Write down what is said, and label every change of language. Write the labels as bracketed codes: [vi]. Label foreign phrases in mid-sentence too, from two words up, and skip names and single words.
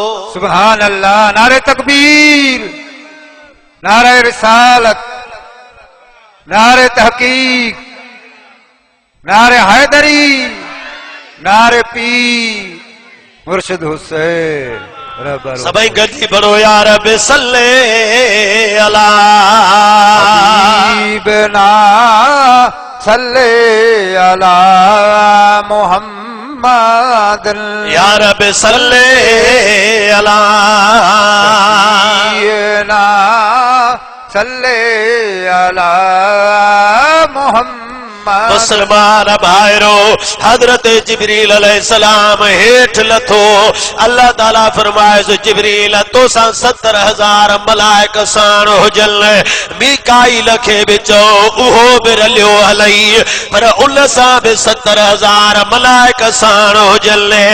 [ur] سبحان اللہ نعرۂ تکبیر نعرۂ رسالت نعرۂ تحقیق نعرۂ حیدری نعرۂ پیر مرشد حسین [sd] सभई गॾिजी पढ़ो [ar] يا رب صل على حبيبنا صل على محمد يا رب صل على سيدنا صل على محمد [sd] मुसलमान भाइरो हजरत जिब्रील अलैहिस्सलाम हेठ लथो अल्लाह ताला फरमाए जिब्रील तोसां 70,000 मलाइक साण हुजन मीकाईल खे बि चओ उहो बि रलियो हलई पर उन सां बि 70,000 मलाइक साण हुजन